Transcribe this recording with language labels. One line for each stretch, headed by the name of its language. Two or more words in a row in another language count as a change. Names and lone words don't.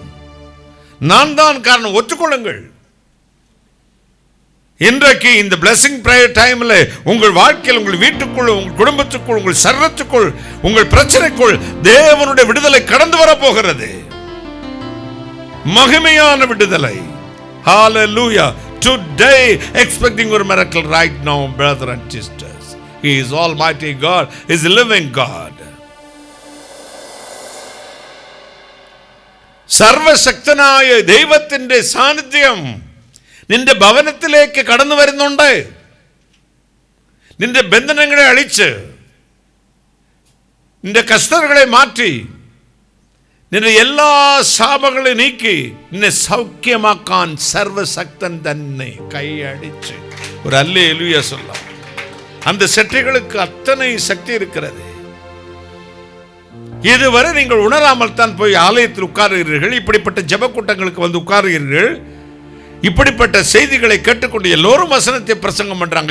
Tamil: நான் தான் காரணம். ஒத்துக்கொள்ளுங்கள். இன்றைக்கு இந்த
English: blessing prayer time
Tamil: உங்கள் வாழ்க்கையில், உங்கள் வீட்டுக்குள், உங்கள் குடும்பத்துக்குள், உங்கள் சரீரத்துக்குள், உங்கள் பிரச்சனைக்குள் தேவனுடைய விடுதலை கடந்து வர போகிறது. மகிமையான விடுதலை.
English: Hallelujah. Today expecting a miracle right now, brother and sisters. He is Almighty God. He is a living God.
Malayalam: സർവശക്തനായ ദൈവത്തിന്റെ സാന്നിധ്യം നിന്റെ ഭവനത്തിലേക്ക് കടന്നു വരുന്നുണ്ട്. നിന്റെ ബന്ധനങ്ങളെ അഴിച്ച്, നിന്റെ കഷ്ടതകളെ മാറ്റി, നിന്റെ എല്ലാ ശാപങ്ങളെ നീക്കി നിന്നെ സൗഖ്യമാക്കാൻ സർവശക്തൻ തന്നെ കൈയടിച്ച്
Tamil: ஒரு அல்லேலூயா சொல்லலாம். அந்த செட்டைகளுக்கு அத்தனை சக்தி இருக்கிறது. இதுவரை நீங்கள் உணராமல் தான் போய் ஆலயத்தில் உட்காருகிறீர்கள். இப்படிப்பட்ட ஜெப கூட்டங்களுக்கு வந்து உட்காருகிறீர்கள். இப்படிப்பட்ட செய்திகளை கேட்டுக்கொண்டு எல்லோரும் வசனத்தை பிரசங்கம் பண்றாங்க.